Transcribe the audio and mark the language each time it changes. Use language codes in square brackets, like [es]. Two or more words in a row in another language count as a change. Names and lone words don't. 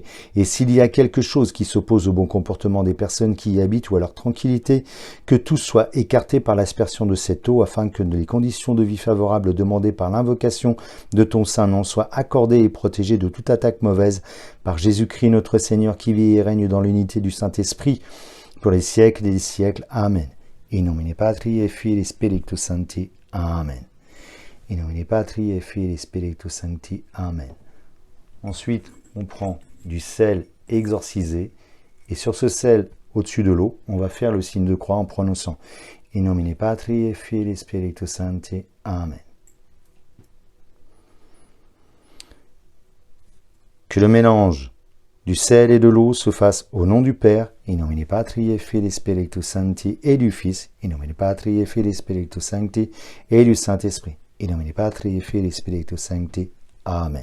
[fr] Et s'il y a quelque chose qui s'oppose au bon comportement des personnes qui y habitent ou à leur tranquillité, que tout soit écarté par l'aspersion de cette eau, afin que les conditions de vie favorables demandées par l'invocation de ton saint nom soient accordées et protégées de toute attaque mauvaise par Jésus-Christ notre Seigneur qui vit et règne dans l'unité du Saint-Esprit pour les siècles des siècles. Amen. [la] In nomine Patri et Filii Spiritus Sancti. [fr] Amen. [la] In nomine Patri et Filii Spiritus Sancti. [fr] Amen. Ensuite, on prend du sel exorcisé et sur ce sel au-dessus de l'eau, on va faire le signe de croix en prononçant [la] In nomine Patri et Filii Spiritus Sancti. [fr] Amen. Que le mélange du sel et de l'eau se fasse au nom du Père, [la] in nomine Patri et Filii Spiritus Sancti, [fr] et du Fils, [la] in nomine Patri et Filii Spiritus Sancti, [fr] et du Saint-Esprit, [la] in nomine Patri et Filii Spiritus Sancti. [fr] Amen.